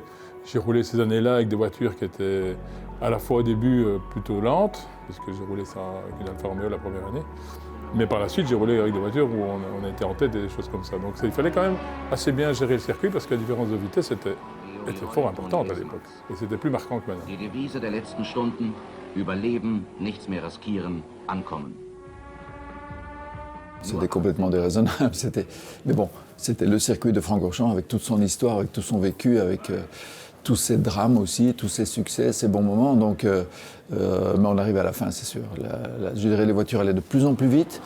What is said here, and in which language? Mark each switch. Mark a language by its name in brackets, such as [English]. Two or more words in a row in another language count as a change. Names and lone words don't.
[French] J'ai roulé ces années-là avec des voitures qui étaient à la fois au début plutôt lentes, parce que j'ai roulé ça avec une Alfa Romeo la première année, mais par la suite j'ai roulé avec des voitures où on était en tête et des choses comme ça. Donc il fallait quand même assez bien gérer le circuit parce que la différence de vitesse était fort importante à l'époque. Et c'était plus marquant que maintenant. [German] Die Devise der letzten Stunden, überleben, nichts mehr riskieren, ankommen. [French] C'était complètement déraisonnable. Mais bon, c'était le circuit de Francorchamps avec toute son histoire, avec tout son vécu, avec tous ses drames aussi, tous ses succès, ses bons moments. Donc, mais on arrive à la fin, c'est sûr. Je dirais les voitures allaient de plus en plus vite.